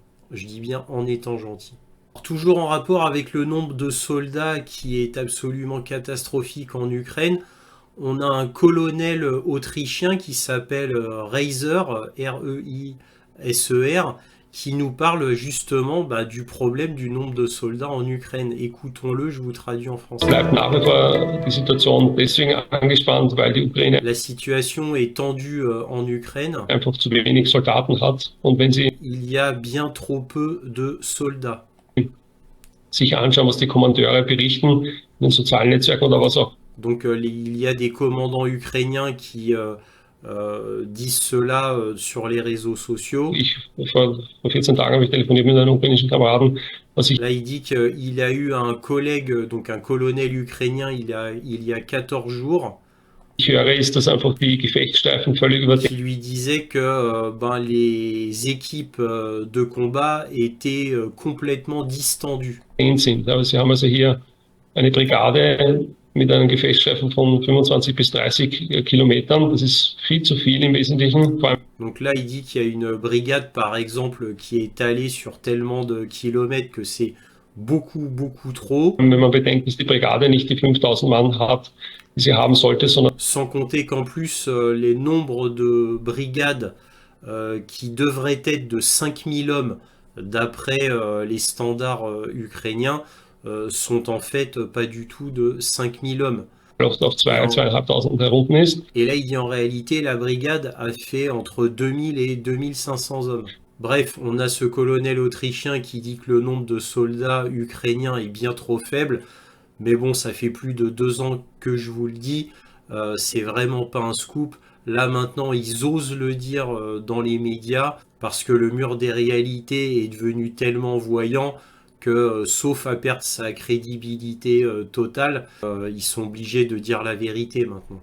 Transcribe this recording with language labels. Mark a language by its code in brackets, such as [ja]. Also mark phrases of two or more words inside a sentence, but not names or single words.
[fr] Je dis bien en étant gentil. Alors, toujours en rapport avec le nombre de soldats qui est absolument catastrophique en Ukraine, on a un colonel autrichien qui s'appelle Reiser, R-E-I-S-E-R, qui nous parle justement du problème du nombre de soldats en Ukraine. Écoutons-le, je vous traduis en français. [de] Bleibt nach wie vor die Situation deswegen angespannt, weil die Ukraine [fr] La situation est tendue en Ukraine. [de] einfach zu wenig Soldaten hat. Und wenn Sie [fr] Il y a bien trop peu de soldats. [de] sich anschauen, was die Kommandeure berichten in den sozialen Netzwerken oder was auch. [fr] Donc il y a des commandants ukrainiens qui disent cela sur les réseaux sociaux. [de] Vor 14 Tagen habe ich telefoniert mit einem ukrainischen Kameraden. [fr] Là, il dit qu'il a eu un collègue, donc un colonel ukrainien, il y a 14 jours. [de] Ich höre, ist, dass einfach die Gefechtsstreifen völlig [fr] qui lui disait que les équipes de combat étaient complètement distendues. [de] sind. Aber Sie haben also hier eine Brigade mit einem Gefechtsstreifen von 25 bis 30 Kilometern. Das ist viel zu viel im Wesentlichen. [fr] Donc là, il dit qu'il y a une brigade, par exemple, qui est étalée sur tellement de kilomètres que c'est beaucoup, beaucoup trop. [de] Wenn man bedenkt, dass die Brigade nicht die 5000 Mann hat, die sie haben sollte, sondern [fr] sans compter qu'en plus, les nombres de brigades qui devraient être de 5000 hommes, d'après les standards ukrainiens, sont en fait pas du tout de 5000 hommes. [de] auf 2500 herunten ist. [fr] Et là, il dit en réalité, la brigade a fait entre 2000 et 2500 hommes. Bref, on a ce colonel autrichien qui dit que le nombre de soldats ukrainiens est bien trop faible. Mais bon, ça fait plus de 2 ans que je vous le dis. C'est vraiment pas un scoop. Là maintenant, ils osent le dire dans les médias parce que le mur des réalités est devenu tellement voyant que, sauf à perdre sa crédibilité totale, ils sont obligés de dire la vérité maintenant.